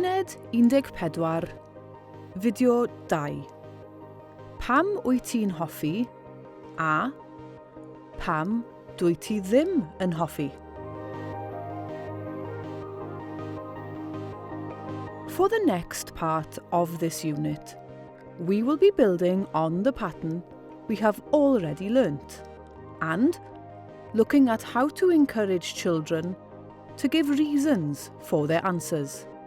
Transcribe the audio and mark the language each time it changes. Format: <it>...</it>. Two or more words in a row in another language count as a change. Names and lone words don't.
<cy>Uned 14, Fideo 2. Pam wyt ti'n hoffi a pam dwyt ti ddim yn hoffi?</cy> <en>For the next part of this unit, we will be building on the pattern we have already learnt and looking at how to encourage children to give reasons for their answers.</en>